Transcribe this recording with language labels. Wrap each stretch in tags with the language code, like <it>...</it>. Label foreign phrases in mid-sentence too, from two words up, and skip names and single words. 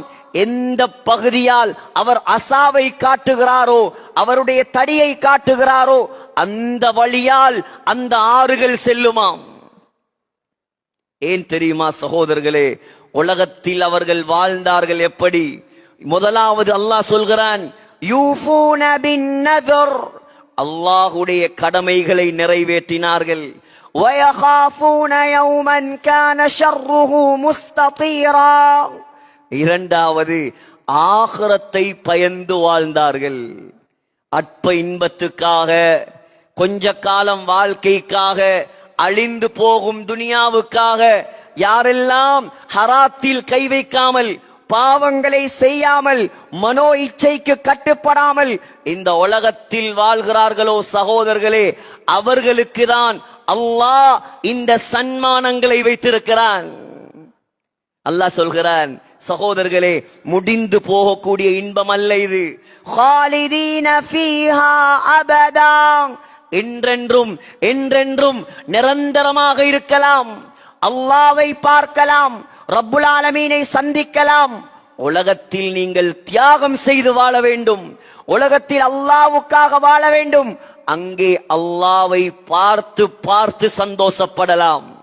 <ta>எந்த பகுதியால் அவர் அசாவை காட்டுகிறாரோ, அவருடைய தடியை காட்டுகிறாரோ, அந்த வழியால் அந்த ஆறுகள் செல்லுமாம். ஏன் தெரியுமா சகோதரர்களே? உலகத்தில் அவர்கள் வாழ்ந்தார்கள் எப்படி? முதலாவது அல்லாஹ் சொல்கிறான்,</ta> <ar>يوفون بالنذر,</ar> <ta>அல்லாஹ்வுடைய கடமைகளை நிறைவேற்றினார்கள்.</ta> <ar>وَيَخَافُونَ يَوْمًا كَانَ شَرُّهُ مُسْتَطِيرًا,</ar> <ta>இரண்டாவது ஆகிரத்தை பயந்து வாழ்ந்தார்கள். அற்ப இன்பத்துக்காக, கொஞ்ச காலம் வாழ்க்கைக்காக, அழிந்து போகும் துனியாவுக்காக யாரெல்லாம் ஹராத்தில் கை வைக்காமல், பாவங்களை செய்யாமல், மனோ இச்சைக்கு கட்டுப்படாமல் இந்த உலகத்தில் வாழ்கிறார்களோ சகோதரர்களே, அவர்களுக்கு தான் அல்லாஹ் இந்த சன்மானங்களை வைத்திருக்கிறான். அல்லாஹ் சொல்கிறான், சகோதரர்களே, முடிந்து போகக்கூடிய இன்பம் அல்ல இது.</ta> <ar>خالدين فيها أبدا,</ar> <ta>என்றென்றும் என்றென்றும் நிரந்தரமாக இருக்கலாம். அல்லாஹ்வை பார்க்கலாம்,</ta> <ar>رب العالمين</ar> <ta>சந்திக்கலாம். உலகத்தில் நீங்கள் தியாகம் செய்து வாழ வேண்டும், உலகத்தில் அல்லாஹ்வுக்காக வாழ வேண்டும். அங்கே அல்லாஹ்வை பார்த்து பார்த்து சந்தோஷப்படலாம்.</ta>